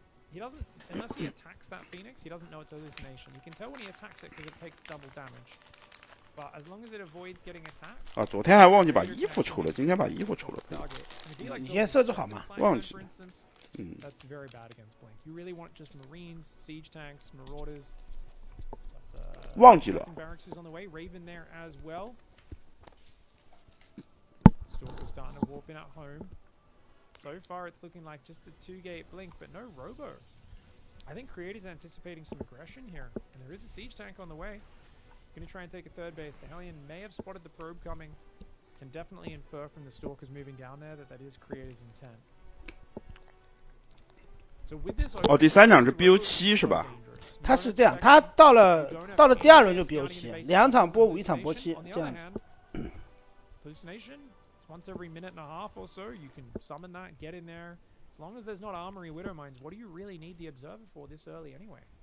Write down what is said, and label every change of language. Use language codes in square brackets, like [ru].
[en] He doesn't, unless he attacks that Phoenix, he doesn't know it's a hallucination. You can tell when he attacks it because it takes double damage. But as long as it avoids getting attacked... [zh] 昨天还忘记把衣服抽了，今天把衣服抽了。你先设置好嘛？忘记。 [en] That's very bad against Blink. You really want just Marines, Siege Tanks, Marauders. [zh] 忘记了。 [en] Barracks is on the way. Raven there as well. Stalker's starting to warp in at home. So far, it's looking like just a 2-gate Blink, but no Robo. I think Creator's anticipating some aggression here, and there is a Siege Tank on the way. Going to try and take a 3rd base. The Hellion may have spotted the probe coming. Can definitely infer from the Stalkers moving down there that is Creator's intent. So with this, [zh] 第3场是 BO7 是吧？他是这样，他到了第2轮就 BO7，2场波5，1场波7，这样子。 [en] Hallucination. Once every minute and a half or so, you can summon that, get in there. As long as there's not Armory Widow Mines, what do you really need the Observer for this early anyway?